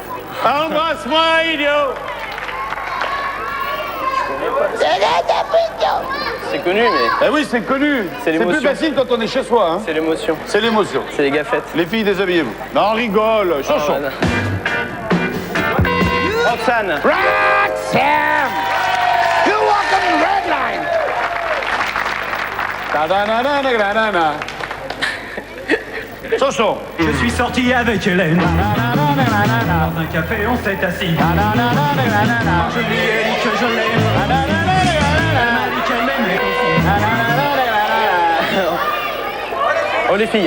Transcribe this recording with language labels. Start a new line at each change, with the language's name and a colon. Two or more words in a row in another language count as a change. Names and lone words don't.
French: Embrasse-moi, idiot. C'est connu, mais Eh oui, c'est connu. C'est C'est l'émotion. plus facile quand on est chez soi. Hein. c'est l'émotion. C'est l'émotion. C'est les gaffettes. Les filles, déshabillez-vous. Non, rigole. Chanson. Voilà. Roxane.
English: Roxanne! You walk on the red line! Ta-da-na-na-na-na-na.
French: Chanson. Je suis sorti avec Hélène. Dans un café, on s'est assis. Quand je lui ai dit que je l'aime, elle m'a dit qu'elle m'aimait aussi. Oh les filles.